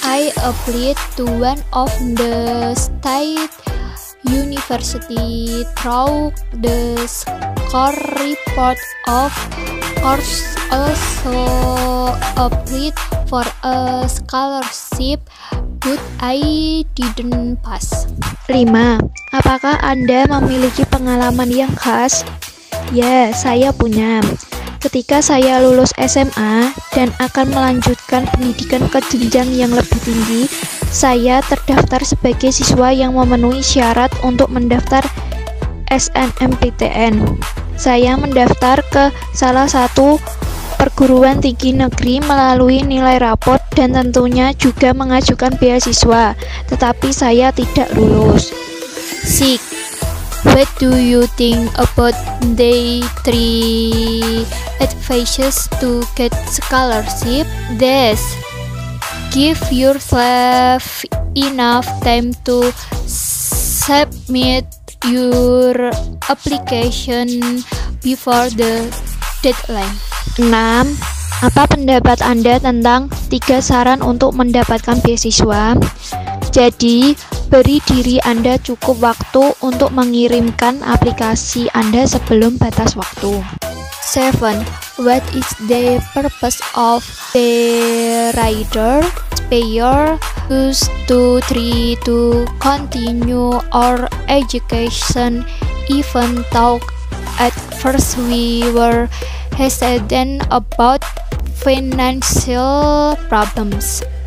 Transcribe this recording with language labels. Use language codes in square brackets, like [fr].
[en] I applied to one of the state university through the score report. Of course, also applied for a scholarship, but I didn't pass. 5. [id] Apakah Anda memiliki pengalaman yang khas? Ya, saya punya. Ketika saya lulus SMA dan akan melanjutkan pendidikan ke jenjang yang lebih tinggi, saya terdaftar sebagai siswa yang memenuhi syarat untuk mendaftar SNMPTN. Saya mendaftar ke salah satu perguruan tinggi negeri melalui nilai raport dan tentunya juga mengajukan beasiswa, tetapi saya tidak lulus. 6. [en] What do you think about the 3 advices to get scholarship? This. Give yourself enough time to submit your application before the deadline. 6. [id] Apa pendapat Anda tentang 3 saran untuk mendapatkan beasiswa? Jadi, beri diri Anda cukup waktu untuk mengirimkan aplikasi Anda sebelum batas waktu. 7. [en] What is the purpose of the rider? Payer 2 to 3 to continue our education, even though at first we were hesitant about financial problems.